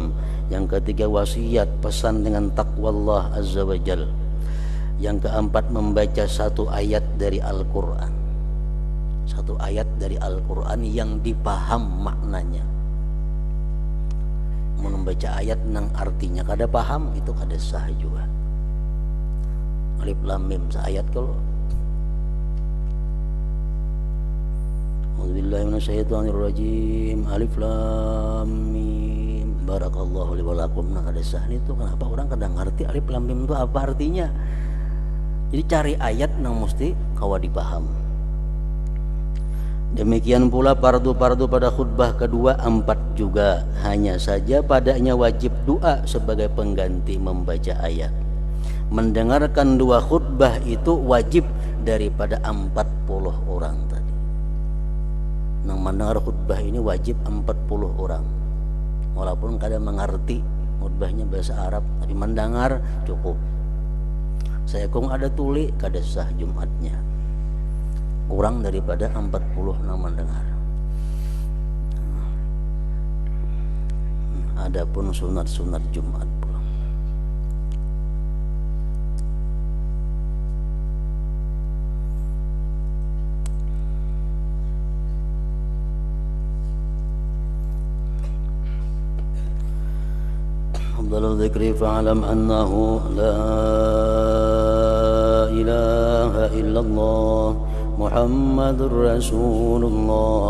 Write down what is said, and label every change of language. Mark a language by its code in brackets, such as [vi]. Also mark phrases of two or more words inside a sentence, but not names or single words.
[id] Yang ketiga wasiat, pesan dengan takwa Allah [ar] عز وجل. [id] Yang keempat membaca satu ayat dari Al-Qur'an. Satu ayat dari Al-Qur'an yang dipaham maknanya. [bjn] Membaca ayat nang artinya kada paham itu kada sah juga. [ar] الم seayat kalau. أعوذ بالله من الشيطان الرجيم. الم. بارك الله لي ولكم. [bjn] Nah, kada sah itu kenapa orang kadang ngerti [ar] الم [bjn] itu apa artinya. Jadi cari ayat nang mesti kawa dipaham. [id] Demikian pula fardu-fardu pada khutbah kedua 4 juga. Hanya saja padanya wajib doa sebagai pengganti membaca ayat. Mendengarkan 2 khutbah itu wajib daripada 40 orang tadi. Nang mendengar khutbah ini wajib 40 orang. Walaupun kadang mengerti khutbahnya bahasa Arab, tapi mendengar cukup. [bjn] Saya kong ada tuli kada sah Jumatnya. [id] Kurang daripada 40 nang mendengar. Adapun sunat-sunat Jumat pula. [ar] أفضل الذكر فاعلم أنه لا إله إلا الله محمد رسول الله.